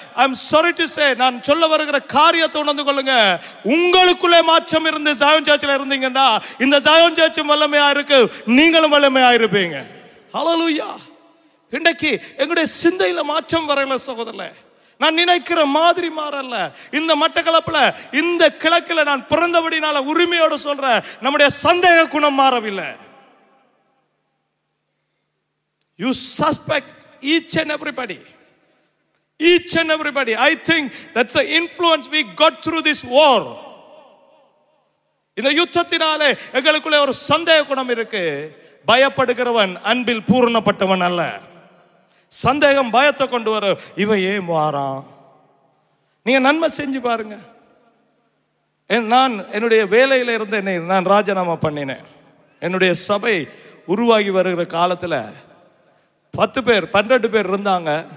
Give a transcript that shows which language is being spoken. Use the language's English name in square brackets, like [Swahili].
[English] I am sorry to say, [Tamil] நான் சொல்ல வருகிற காரியத்தை உணர்ந்து கொள்ளுங்க. உங்களுக்குள்ளே மாற்றம் இருந்து ஜாயோன் சர்ச்சில் இருந்தீங்கன்னா இந்த ஜாயோன் சர்ச்சும் வல்லமையா இருக்கு, நீங்களும் வல்லமையா இருப்பீங்க. ஹல்லேலூயா. இன்றைக்கு எங்களுடைய சிந்தையில மாற்றம் வரல சகோதரர்களே. நான் நினைக்கிற மாதிரி மாறல. இந்த மட்டக்களப்புல இந்த கிழக்குல நான் பிறந்தபடினால உரிமையோடு சொல்ற, நம்முடைய சந்தேக குணம் மாறவில்லை. [English] You suspect each and everybody. Each and everybody. I think that's the influence we got through this war. [Tamil] இந்த யுத்தத்தினாலே எங்களுக்குள்ளே ஒரு சந்தேக குணம் இருக்கு. பயப்படுகிறவன் அன்பில் பூரணப்பட்டவன் அல்ல. சந்தேகம் பயத்தை கொண்டு வர. இவன் ஏன் வாரான்? நீங்க நன்மை செஞ்சு பாருங்க. நான் என்னுடைய வேலையில இருந்து நான் ராஜினாமா பண்ணினேன். என்னுடைய சபை உருவாகி வருகிற காலத்தில் 10 பேர் 12 பேர் இருந்தாங்க.